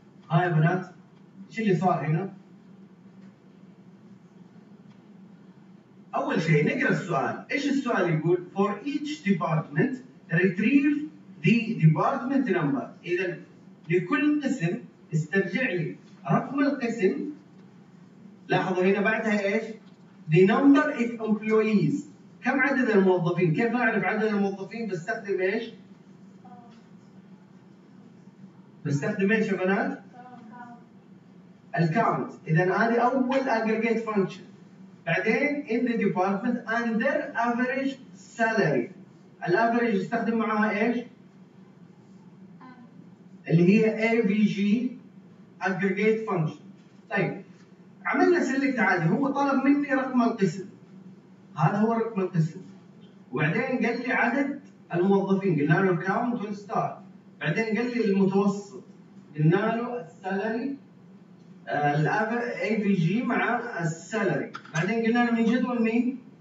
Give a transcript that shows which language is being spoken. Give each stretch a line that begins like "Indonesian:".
Arabic: هاي بنات، ايش اللي صار هنا؟ أول شيء نقرأ السؤال. إيش السؤال يقول؟
English: For each department retrieve the department number.
Arabic: إذا لكل قسم استرجع لي رقم القسم. لاحظوا هنا بعدها إيش؟
English: The number of employees.
Arabic: كم عدد الموظفين؟ كيف أعرف عدد الموظفين؟ بستخدم إيش؟ بستخدم إيش يا بنات؟ الكاونت. إذا هذه أول aggregate function.
English: بعدين in the department under average salary.
Arabic: الافريج استخدم معها ايش؟ اللي هي AVG aggregate function. طيب عملنا select عادي، هو طلب مني رقم القسم، هذا هو رقم القسم، وبعدين قال لي عدد الموظفين قلنا له count والستار، بعدين قال لي المتوسط قلنا له السالري الاي في جي مع السالري، بعدين قلنا له من جدول مين؟